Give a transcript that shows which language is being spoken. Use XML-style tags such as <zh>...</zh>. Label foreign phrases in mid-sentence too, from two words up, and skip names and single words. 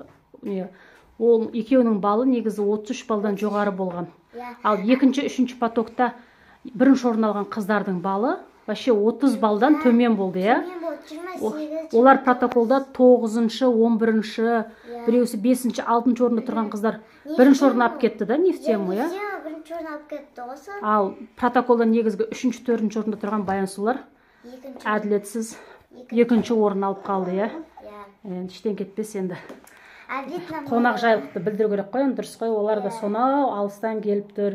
<kk>Ол екеуінің балы негізі 33 балдан жоғары болған. Ал 2-ші, 3-ші потокта 1-ші орын алған қыздардың балы вообще 30 балдан төмен болды, иә. Олар протоколда 9-ші, 11-ші, біреусі 5-ші, 6-ші орында тұрған қыздар 1-ші орын алып кетті да,</kk> <ru>не в тему,</ru> <kk>иә. Ал протоколда негізгі 3-ші, 4-ші орында тұрған Баян Сұлулар әділетсіз 2-ші орын алып қалды, иә. Іштен кетпес енді. Қонақ жайлықты білдіру керек қой, дұрыс қой, олар да сонау алыстан келіп тұр.</kk>